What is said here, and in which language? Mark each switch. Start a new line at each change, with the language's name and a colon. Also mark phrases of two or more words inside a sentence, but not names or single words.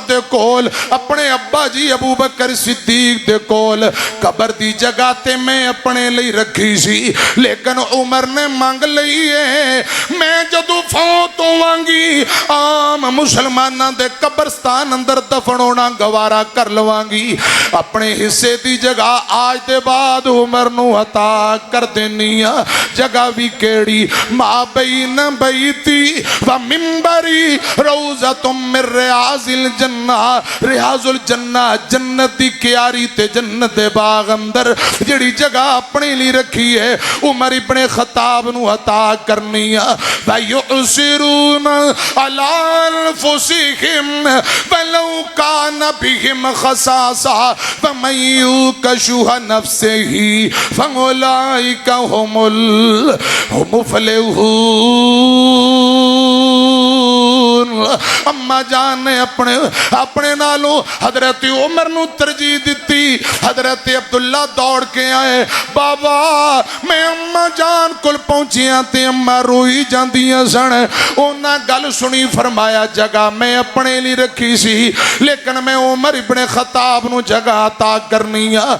Punjabi: ਦੇ ਕੋਲ ਅਪਣੇ ਅੱਬਾ ਜੀ ਅਬੂ ਬਕਰ ਸਿੱਦੀਕ ਦੇ ਕੋਲ ਕਬਰ ਦੀ ਜਗ੍ਹਾ ਤੇ ਮੈਂ ਅਪਣੇ ਲਈ ਰੱਖੀ ਸੀ, ਲੇਕਿਨ ਉਮਰ ਨੇ ਮੰਗ ਲਈ ਹੈ ਮੈਂ ਜਦੋਂ ਫ਼ੌਤ ਹੋਵਾਂਗੀ ਆਮ ਮੁਸਲਮਾਨਾਂ ਦੇ ਕਬਰਸਤਾਨ ਅੰਦਰ ਦਫ਼ਨ ਹੋਣਾ ਗਵਾਰਾ ਕਰ ਲਵਾਂਗੀ, ਅਪਣੇ ਹਿੱਸੇ ਦੀ ਜਗ੍ਹਾ ਅੱਜ ਦੇ ਬਾਅਦ ਉਮਰ ਨੂੰ ਅਤਾ ਕਰ ਦੇਣੀ ਆ। ਜਗ੍ਹਾ ਭੀ ਕਿਹੜੀ
Arabic: ما بين بيتي ومنبري روضة من رياض الجنة، رياض الجنة
Punjabi: ਜੰਨਤ ਦੀ ਕਿਆਰੀ ਤੇ ਜੰਨਤ ਦੇ ਬਾਗ ਅੰਦਰ ਜਿਹੜੀ ਜਗ੍ਹਾ ਅਪਣੇ ਲਈ ਰੱਖੀ ਹੈ ਉਮਰ ਇਬਨੇ ਖ਼ੱਤਾਬ ਨੂੰ ਅਤਾ ਕਰਨੀ ਆ।
Arabic: ويؤثرون على أنفسهم ولو كان بهم خصاصة فمن يوق شح نفسه فأولئك هم المفلحون.
Punjabi: ਅੰਮਾ ਜਾਨ ਨੇ ਅਪਣੇ ਅਪਣੇ ਨਾਲੋਂ ਹਜ਼ਰਤ ਉਮਰ ਨੂੰ ਤਰਜੀਹ ਦਿੱਤੀ। ਹਜ਼ਰਤ ਅਬਦੁੱਲਾ ਦੌੜ ਕੇ ਆਏ, ਬਾਬਾ ਮੈਂ ਅੰਮਾ ਜਾਨ ਕੋਲ ਪਹੁੰਚਿਆ ਤੇ ਅੰਮਾ ਰੋਈ ਜਾਂਦੀਆਂ ਸਨ। ਉਨ੍ਹਾਂ ਗੱਲ ਸੁਣੀ, ਫ਼ਰਮਾਇਆ ਜਗ੍ਹਾ ਮੈਂ ਅਪਣੇ ਲਈ ਰੱਖੀ ਸੀ ਲੇਕਿਨ ਮੈਂ ਉਮਰ ਇਬਨੇ ਖ਼ੱਤਾਬ ਨੂੰ ਜਗ੍ਹਾ ਅਤਾ ਕਰਨੀ ਆ।